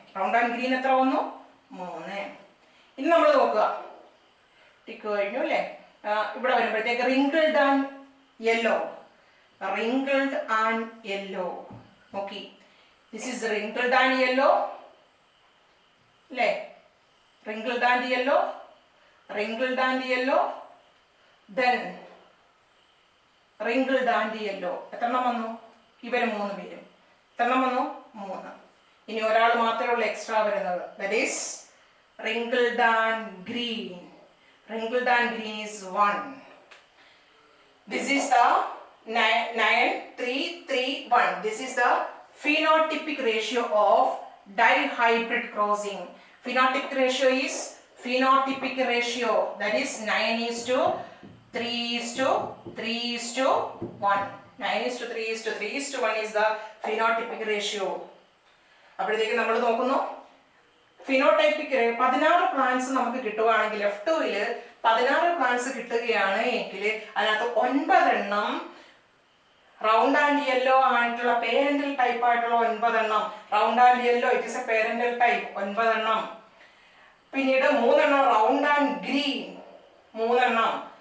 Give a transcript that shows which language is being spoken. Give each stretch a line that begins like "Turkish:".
Malayalam: Round and green എത്ര വന്നു? 3. ഇനി നമ്മൾ നോക്കുക, ടിക്ക് കഴിഞ്ഞു അല്ലേ? ഇവിടെ വരുമ്പോഴത്തേക്ക് wrinkled and yellow,
English: wrinkled and yellow. Okay, this is wrinkled and yellow.
Malayalam: അല്ലേ?
English: wrinkled and yellow, wrinkled and yellow, then wrinkled and yellow.
Malayalam: എത്രണ്ണം വന്നു? ഇവര് 3 പേരും. എത്രണ്ണം വന്നു? 3. ഇനി ഒരാൾ മാത്രമേ ഉള്ളൂ എക്സ്ട്രാ വരുന്നത്.
English: That is wrinkled and green. Wrinkled and green is 1. This is the 9 3 3 1. This is the phenotypic ratio of dihybrid crossing. Phenotypic ratio is phenotypic ratio, that is 9:3:3:1. 9:3:3:1 is the phenotypic ratio.
Malayalam: അപ്പോഴത്തേക്ക് നമ്മൾ നോക്കുന്നു phenotypic 16 plants നമുക്ക് കിട്ടുകയാണെങ്കിൽ, F2-ൽ 16 plants കിട്ടുകയാണ് എങ്കിൽ അതിനകത്ത് 9 എണ്ണം round and yellow ആയിട്ടുള്ള പേരന്റൽ ടൈപ്പ് ആയിട്ടുള്ള 9 എണ്ണം. Round and yellow
English: it is a
Malayalam: parental type, 9 എണ്ണം. പിന്നീട് 3 എണ്ണം റൗണ്ട് ആൻഡ് ഗ്രീൻ, 3 എണ്ണം.